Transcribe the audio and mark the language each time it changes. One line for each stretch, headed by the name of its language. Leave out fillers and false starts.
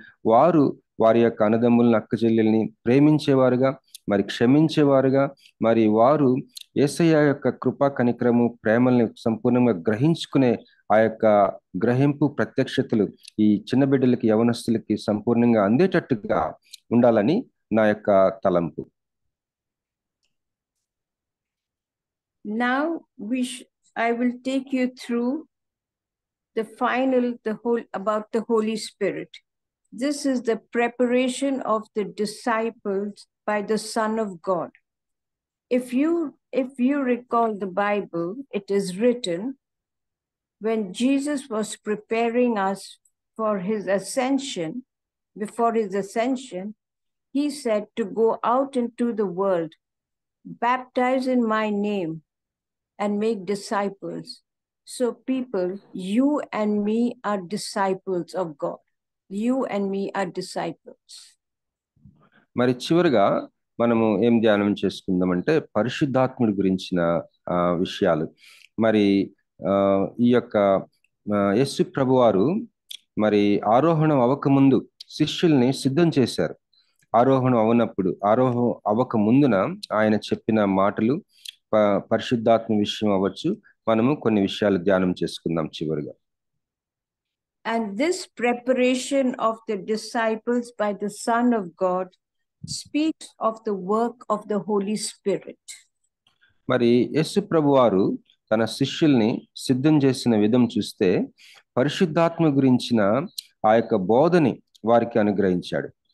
Telugu: వారు వారి యొక్క అన్నదమ్ములను, అక్కచెల్లెల్ని ప్రేమించేవారుగా, మరి క్షమించేవారుగా, మరి వారు యేసయ్య యొక్క కృపా, కనికరము, ప్రేమల్ని సంపూర్ణంగా గ్రహించుకునే ఆ యొక్క గ్రహింపు, ప్రత్యక్షతలు ఈ చిన్న బిడ్డలకి, యవనస్తులకి సంపూర్ణంగా అందేటట్టుగా ఉండాలని నా యొక్క తలంపు.
English: Now I will take you through about the Holy Spirit. This is the preparation of the disciples by the Son of God. If you recall the Bible, it is written, when Jesus was preparing us for his ascension, before his ascension, he said to go out into the world, baptize in my name, and make disciples. So people, you and me are disciples of God. You and me are disciples.
Telugu: మరి చివరిగా మనము ఏం ధ్యానం చేసుకుందామంటే పరిశుద్ధాత్ముడి గురించిన విషయాలు. మరి ఈ యొక్క యేసు ప్రభువారు మరి ఆరోహణం అవ్వకముందు శిష్యుల్ని సిద్ధం చేశారు. ఆరోహణం అవ్వక ముందున ఆయన చెప్పిన మాటలు, పరిశుద్ధాత్మ విషయం అవ్వచ్చు, మనము కొన్ని విషయాలు ధ్యానం చేసుకుందాం చివరిగా.
English: And this preparation of the disciples by the Son of God speaks of the work of the Holy Spirit.
Telugu: మరి యేసు ప్రభువారు తన శిష్యుల్ని సిద్ధం చేసిన విధం చూస్తే పరిశుద్ధాత్మ గురించిన ఆ యొక్క బోధని వారికి అనుగ్రహించాడు.